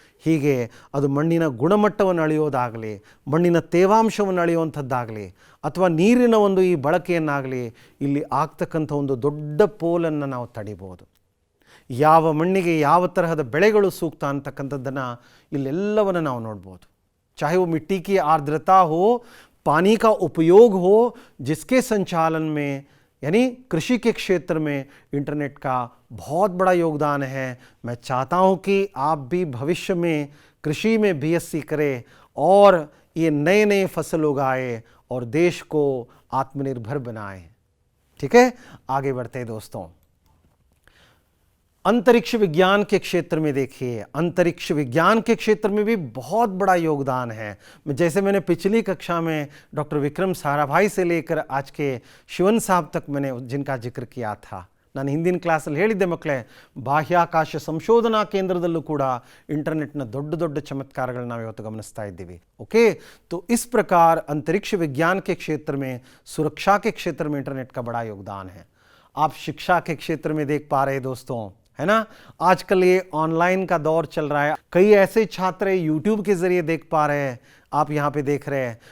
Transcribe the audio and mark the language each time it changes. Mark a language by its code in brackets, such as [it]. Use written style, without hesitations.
[kn] ಹೀಗೆ ಅದು ಮಣ್ಣಿನ ಗುಣಮಟ್ಟವನ್ನು ಅಳೆಯೋದಾಗಲಿ, ಮಣ್ಣಿನ ತೇವಾಂಶವನ್ನು ಅಳೆಯುವಂಥದ್ದಾಗಲಿ, ಅಥವಾ ನೀರಿನ ಒಂದು ಈ ಬಳಕೆಯನ್ನಾಗಲಿ ಇಲ್ಲಿ ಆಗ್ತಕ್ಕಂಥ ಒಂದು ದೊಡ್ಡ ಪೋಲನ್ನು ನಾವು ತಡಿಬೋದು. ಯಾವ ಮಣ್ಣಿಗೆ ಯಾವ ತರಹದ ಬೆಳೆಗಳು ಸೂಕ್ತ ಅಂತಕ್ಕಂಥದ್ದನ್ನು ಇಲ್ಲೆಲ್ಲವನ್ನು ನಾವು ನೋಡ್ಬೋದು. [hi] चाहे वो मिट्टी की आर्द्रता हो, पानी का उपयोग हो, जिसके संचालन में यानी कृषि के क्षेत्र में इंटरनेट का बहुत बड़ा योगदान है. मैं चाहता हूँ कि आप भी भविष्य में कृषि में BSc करें और ये नए नए फसल उगाए और देश को आत्मनिर्भर बनाएं. ठीक है, आगे बढ़ते हैं दोस्तों. अंतरिक्ष विज्ञान के क्षेत्र में देखिए, अंतरिक्ष विज्ञान के क्षेत्र में भी बहुत बड़ा योगदान है. जैसे मैंने पिछली कक्षा में डॉक्टर विक्रम साराभाई से लेकर आज के शिवन साहब तक मैंने जिनका जिक्र किया था. [kn] ನಾನು ಹಿಂದಿನ ಕ್ಲಾಸಲ್ಲಿ ಹೇಳಿದ್ದೆ ಮಕ್ಕಳೇ, ಬಾಹ್ಯಾಕಾಶ ಸಂಶೋಧನಾ ಕೇಂದ್ರದಲ್ಲೂ ಕೂಡ ಇಂಟರ್ನೆಟ್ನ ದೊಡ್ಡ ದೊಡ್ಡ ಚಮತ್ಕಾರಗಳನ್ನ ನಾವು ಇವತ್ತು ಗಮನಿಸ್ತಾ ಇದ್ದೀವಿ. [hi] ओके, तो इस प्रकार अंतरिक्ष विज्ञान के क्षेत्र में, सुरक्षा के क्षेत्र में इंटरनेट का बड़ा योगदान है. आप शिक्षा के क्षेत्र में देख पा रहे दोस्तों, है ना, आजकल ये ऑनलाइन का दौर चल रहा है. कई ऐसे छात्र यूट्यूब के ज़रिए देख पा रहे हैं, आप यहाँ पे देख रहे हैं.